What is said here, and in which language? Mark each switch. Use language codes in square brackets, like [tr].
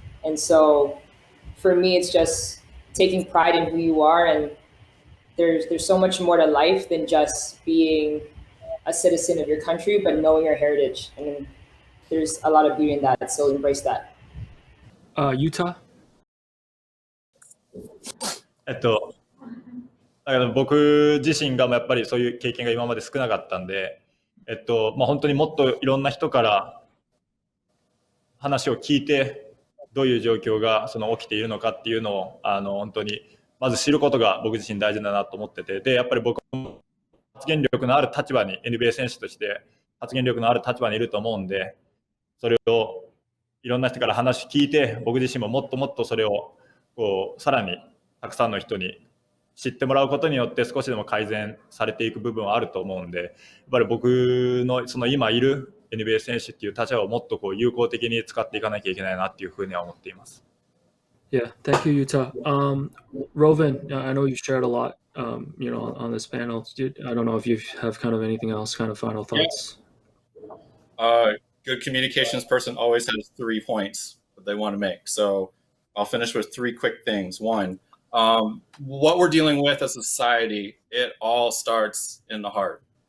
[en] And so, for me, it's just taking pride in who you are, and there's so much more to life than just being a citizen of your country, but knowing your heritage. I mean, there's a lot of beauty in that, so embrace that. Yuta? [ja] だから僕自身がやっぱりそういう経験が今まで少なかったんで、本当にもっといろんな人から話を聞いて、どういう状況が起きているのかっていうのを本当にまず知ることが僕自身大事だなと思ってて、でやっぱり僕も発言力のある立場に NBA 選手として発言力のある立場にいると思うんで、それをいろんな人から話聞いて、僕自身ももっともっとそれをさらにたくさんの人に知ってもらうことによって少しでも改善されていく部分はあると思うんで、やっぱり僕の今いる NBA 選手っていう立場をもっと有効的に使っていかなきゃいけないなっていうふうには思っています。 [en] Yeah, thank you, Yuta. Roven, I know you've shared a lot, on this panel. I don't know if you have kind of anything else, kind of final thoughts. Good communications person always has 3 points that they want to make. So I'll finish with 3 quick things. One, what we're dealing with as a society, it all starts in the heart.